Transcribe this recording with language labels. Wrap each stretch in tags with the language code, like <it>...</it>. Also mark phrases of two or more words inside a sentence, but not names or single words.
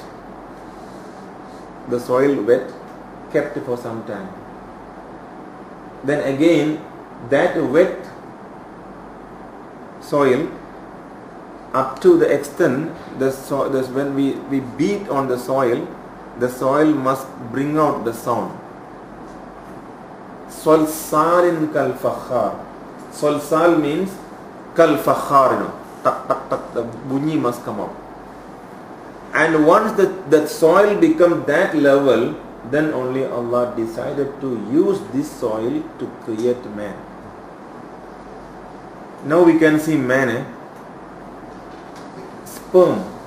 <en>The soil wet, kept for some time. Then again, that wet soil, up to the extent, when we beat on the soil must bring out the sound.</en> <ar>صلصالٍ كالفخار.</ar> <en>Salsal means</en> <ar>كالفخار,</ar> <en>tak tak tak, the bunyi must come out. And once that soil becomes that level, then only Allah decided to use this soil to create man. Now we can see man, sperm.</en>